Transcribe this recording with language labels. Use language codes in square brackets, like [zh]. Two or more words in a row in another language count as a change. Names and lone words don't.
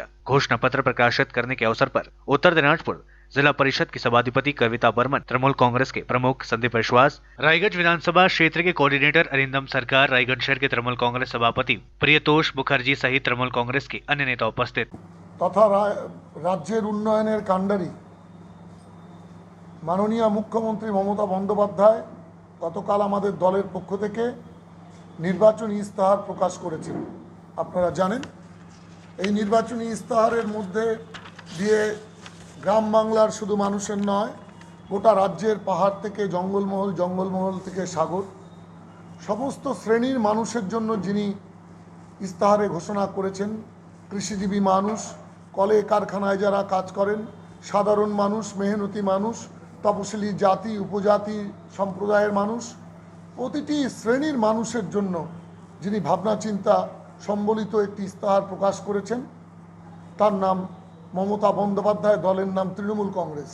[hi] घोषणा पत्र प्रकाशित करने के अवसर पर उत्तर दिनाजपुर जिला परिषद की सभाधिपति कविता बर्मन, तृणमूल कांग्रेस के प्रमुख संदीप विश्वास, रायगंज विधानसभा क्षेत्र के कोऑर्डिनेटर अरिंदम सरकार, रायगंज शहर के तृणमूल कांग्रेस सभापति प्रियतोष मुखर्जी सहित तृणमूल कांग्रेस के अन्य नेता उपस्थित। [bn] তথা রাজ্যের উন্নয়নের কাণ্ডারী মাননীয় মুখ্যমন্ত্রী মমতা বন্দ্যোপাধ্যায় গতকাল আমাদের দলের পক্ষ থেকে নির্বাচনী ইস্তাহার প্রকাশ করেছিলেন। আপনারা জানেন এই নির্বাচনী ইস্তাহারের মধ্যে দিয়ে গ্রাম বাংলার শুধু মানুষের নয়, গোটা রাজ্যের পাহাড় থেকে জঙ্গলমহল থেকে সাগর সমস্ত শ্রেণীর মানুষের জন্য যিনি ইস্তাহারে ঘোষণা করেছেন, কৃষিজীবী মানুষ, কলে কারখানায় যারা কাজ করেন, সাধারণ মানুষ, মেহনতি মানুষ, তপশিলি জাতি উপজাতি সম্প্রদায়ের মানুষ, প্রতিটি শ্রেণীর মানুষের জন্য যিনি ভাবনা চিন্তা সম্বলিত একটি ইস্তাহার প্রকাশ করেছেন, তার নাম মমতা বন্দ্যোপাধ্যায়, দলের নাম তৃণমূল কংগ্রেস।